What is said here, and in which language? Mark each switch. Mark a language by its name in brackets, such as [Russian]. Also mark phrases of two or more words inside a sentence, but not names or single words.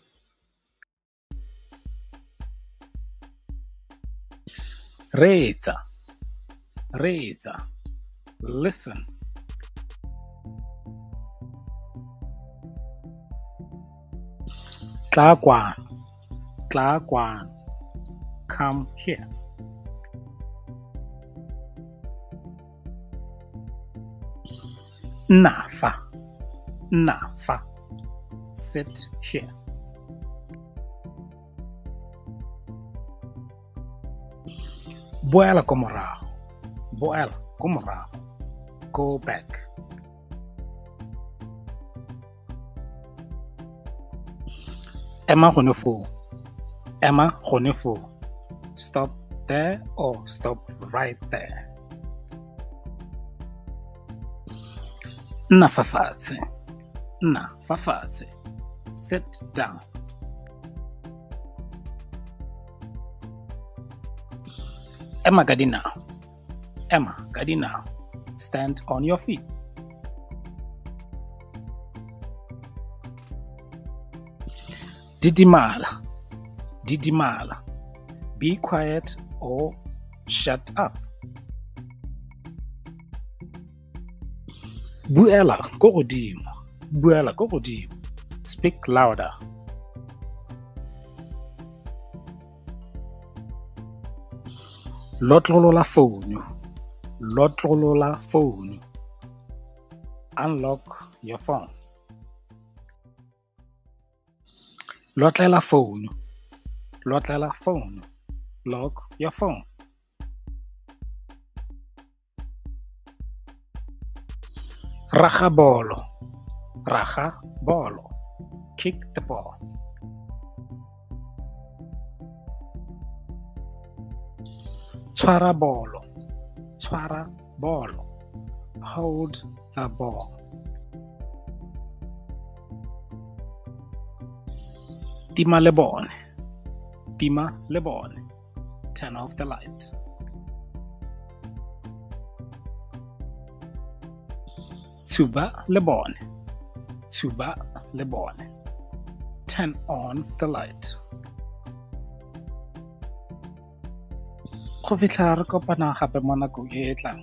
[Tswana] Reetsa. Reetsa. [English] Listen. [Tswana] Tla kwano. Tla kwano. [English] Come here. [Tswana] Nafa. [English] Nafa. Sit here. [Tswana] Boela ko morago. Boela ko morago. [English] Go back. [Tswana] Ema go ne phone. Ema go ne phone. [English] Stop there or stop right there. [Tswana] Nna fa fatshe. Nna fa fatshe. [English] Sit down. [Tswana] Emma ka dinao. Emma ka dinao. [English] Stand on your feet. [Tswana] Didimala. Didimala. [English] Be quiet or shut up. [Tswana] Buela ko godimo. Buela ko godimo. [English] Speak louder. [Tswana] Lotlolola phone. Lotlolola phone. [English] Unlock your phone. [Tswana] Lotlela phone. Lotlela phone. [English] Lock your phone. [Tswana] Raga bolo. Raga bolo. [English] Kick the ball. [Tswana] Tshwara bolo. Tshwara bolo. [English] Hold the ball. [Tswana] Tima le bone. Tima le bone. [English] Turn off the light. [Tswana] Tuba le bone. Tuba le bone. [English] Turn on the light. [Tswana] Go fitlha re kopana gape mo nakong e e tlang.